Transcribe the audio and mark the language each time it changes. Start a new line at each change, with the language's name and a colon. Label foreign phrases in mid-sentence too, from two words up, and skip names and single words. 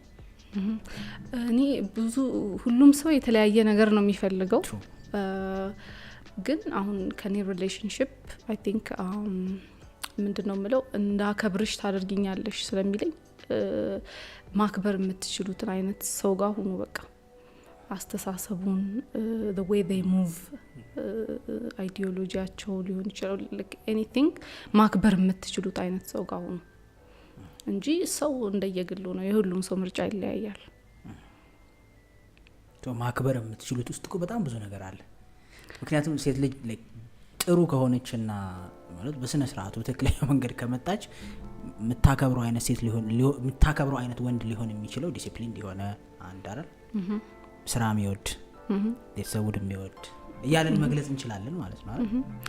Amharic: እኔ ብዙ ሁሉም ሰው የተለያየ ነገር ነው የሚፈልገው ግን አሁን ከኔ ሪሌሽንሺፕ
English: I think
Amharic: ምንድነው ምለው እንዳከብርሽ ታደርጊኛለሽ ስለሚለኝ ማክበር የምትችሉትን አይነት ሰው ጋር ሆኖ በቃ አስተሳሰቡን
English: the way they move
Amharic: አይዲዮሎጂያቸው ሊሆን ይችላል
English: like anything
Amharic: ማክበር የምትችሉት አይነት ሰው ጋር ሆኖ እንጂ ሰው እንደየግሉ ነው የሁሉም ሰው ምርጫ ይለያያል ማክበር የምትችሉት ውስጥ እኮ በጣም ብዙ ነገር አለ ምክንያቱም ሴት ልጅ ጥሩ ከሆነችና ማለት በስነ ስርዓቱ ትክክለኛ መንገድ ከመጣች የምታከብረው አይነት ሴት የምታከብረው አይነት ወንድ ሊሆን የሚችለው ዲሲፕሊን ሊሆነ አንድ አይደል ስራ የሚወድ ቤተሰቡን የሚወድ እያለን መግለጽ እንችላለን ማለት ነው አይደል